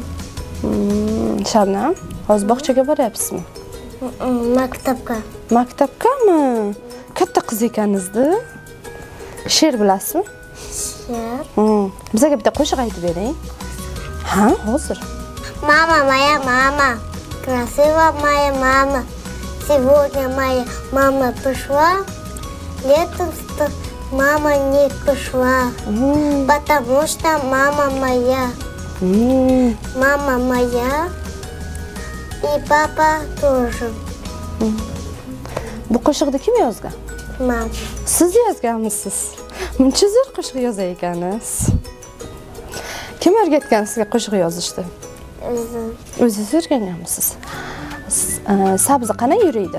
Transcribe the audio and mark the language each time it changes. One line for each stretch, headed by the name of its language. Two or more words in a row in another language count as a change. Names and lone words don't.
Uzbek: Shabnam, hozir bog'chaga boryapsizmi? Maktabga. Maktabgami? Katta qiz ekansiz-da. She'r bilasizmi? She'r. Bizga bitta qo'shiq aytib bering. Ha, hozir.
Russian: Мама моя мама, красивая моя мама. Сегодня моя мама пришла, летом мама не пришла, потому что мама моя и папа тоже.
Uzbek: Bu qo'shiqni kim yozgan? Mama. Siz yozganmisiz? Muncha zo'r qo'shiq yozar ekansiz. Kim o'rgatgan sizga qo'shiq yozishni? O'zim. O'zingiz o'rganganmisiz? Sabzi qanday yuriydi?